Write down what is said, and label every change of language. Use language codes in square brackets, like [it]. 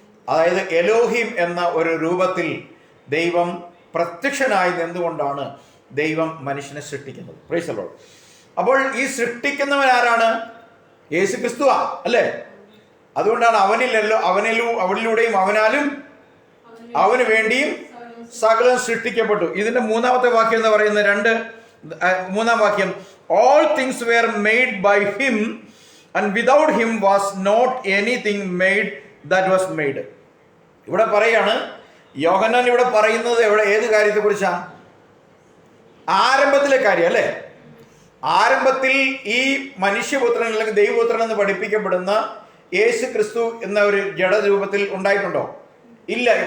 [ml] അതായത് എലോഹിം എന്ന ഒരു രൂപത്തിൽ ദൈവം പ്രത്യക്ഷനായി നിന്നുകൊണ്ടാണ് ദൈവം മനുഷ്യനെ സൃഷ്ടിക്കുന്നത്. [en] Praise the lord. [ml] അപ്പോൾ ഈ സൃഷ്ടിക്കുന്നവൻ ആരാണ്? യേശു ക്രിസ്തുവാ അല്ലേ? അതുകൊണ്ടാണ് അവനിലൂടെയും അവനാലും അവന് വേണ്ടിയും സകലം സൃഷ്ടിക്കപ്പെട്ടു. ഇതിന്റെ മൂന്നാമത്തെ വാക്യം എന്ന് പറയുന്നത് മൂന്നാം വാക്യം, [en] all things were made by him and without him was not anything made that was made. [ml] ഇവിടെ പറയാണ്, യോഹന്നാൻ ഇവിടെ പറയുന്നത് ഏത് കാര്യത്തെ കുറിച്ചാ? ആരംഭത്തിലെ കാര്യം അല്ലേ? ആരംഭത്തിൽ ഈ മനുഷ്യപുത്രൻ അല്ലെങ്കിൽ ദൈവപുത്രൻ എന്ന് പഠിപ്പിക്കപ്പെടുന്ന യേശു ക്രിസ്തു എന്ന ഒരു ജഡരൂപത്തിൽ ഉണ്ടായിട്ടുണ്ടോ? ഇല്ല.